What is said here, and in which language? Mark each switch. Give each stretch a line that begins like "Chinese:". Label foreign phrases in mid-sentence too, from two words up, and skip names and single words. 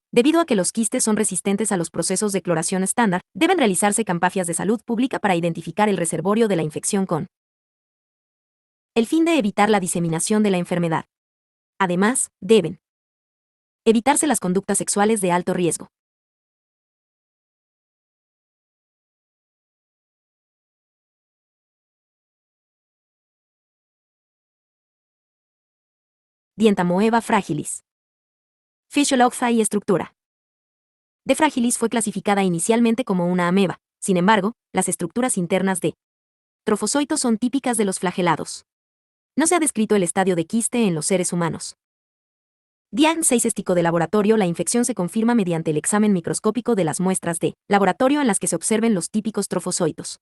Spanish: Debido a que los quistes son resistentes a los procesos de cloración estándar, deben realizarse campañas de salud pública para identificar el reservorio de la infección con el fin de evitar la diseminación de la enfermedad. Además, deben evitarse las conductas sexuales de alto riesgo. Dientamoeba fragilis. Physiología y estructura. D. fragilis fue clasificada inicialmente como una ameba. Sin embargo, las estructuras internas de trofozoitos son típicas de los flagelados. No se ha descrito el estadio de quiste en los seres humanos. Diagnóstico de laboratorio. La infección se confirma mediante el examen microscópico de las muestras de laboratorio en las que se observen los típicos trofozoitos.